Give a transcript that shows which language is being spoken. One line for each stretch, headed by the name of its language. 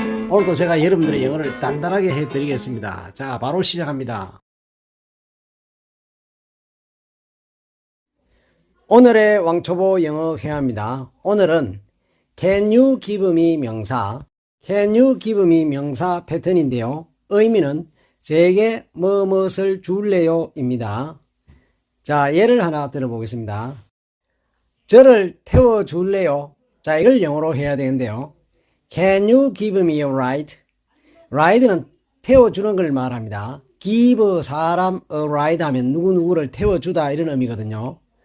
Korean: 오늘도 제가 여러분들의 영어를 단단하게 해드리겠습니다. 자, 바로 시작합니다. 오늘의 왕초보 영어 회화입니다. 오늘은
English: Can you give me
Korean: 명사, Can you give me 명사 패턴인데요. 의미는 제게 무엇을 줄래요? 입니다. 자, 예를 하나 들어보겠습니다. 저를 태워줄래요? 자, 이걸 영어로 해야 되는데요.
English: Can you give me a ride?
Korean: ride는 태워주는 걸 말합니다. give 사람
English: a ride
Korean: 하면 누구누구를 태워주다 이런 의미거든요.